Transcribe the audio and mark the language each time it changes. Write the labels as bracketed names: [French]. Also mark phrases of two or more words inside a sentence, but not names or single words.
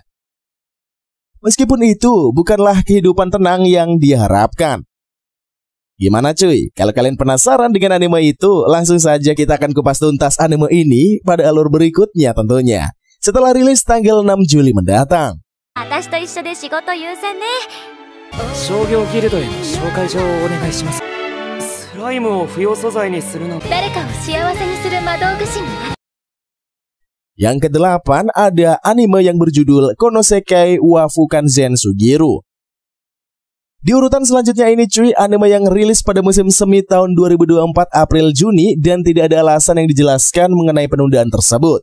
[Indonesian] Meskipun itu bukanlah kehidupan tenang yang dia harapkan. Gimana cuy? Kalau kalian penasaran dengan anime itu, langsung saja kita akan kupas tuntas anime ini pada alur berikutnya tentunya. Setelah rilis tanggal 6 Juli mendatang. [Japanese] 商業ギルドへの紹介状をお願いします。スライムを不要素材にするの。誰かを幸せにする魔導具師になる。 [Indonesian] Yang ke-8 ada anime yang berjudul Konosekai wa Fukanzen Sugiru. Di urutan selanjutnya ini cuy, anime yang rilis pada musim semi tahun 2024 April-Juni dan tidak ada alasan yang dijelaskan mengenai penundaan tersebut.